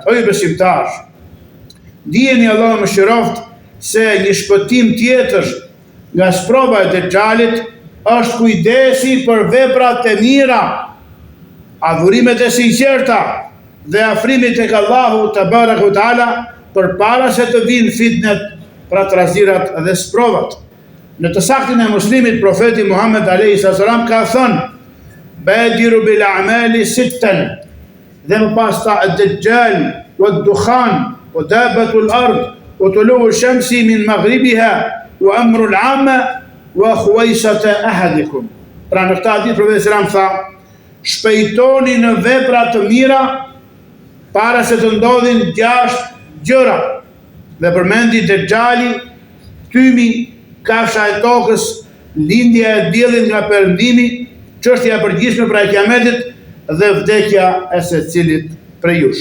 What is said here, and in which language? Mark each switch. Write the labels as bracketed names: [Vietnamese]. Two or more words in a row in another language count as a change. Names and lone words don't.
[Albanian] O ju besimtar, dijeni Allahu mëshiroft se një shpëtim tjetër nga sprova e Dejjalit është kujdesi për veprat e mira, adhurimet e sinqerta dhe afrimi tek Allahu [Arabic] تبارك وتعالى [Albanian] përpara se të vinë fitnet, pra trazirat dhe sprovat. Në të saktin e muslimit, profeti Muhammed [Arabic] عليه السلام [Albanian] ka thënë, [Arabic] بادروا بالأعمال ستا, [Albanian] dhe më pas ta [Arabic] الدجال والدخان ودابة الأرض وطلوع الشمس من مغربها وأمر العامة وخويصة أحدكم. [Albanian] Pra në këtë hadith profeti selam tha, shpejtoni në vepra të mira para se të ndodhin 6 gjëra. Dhe përmendi Dejjali, tymi, kafsha e tokës, lindja e diellit nga perëndimi, çështja e përgjithshme pra e kiametit dhe vdekja e secilit prej jush.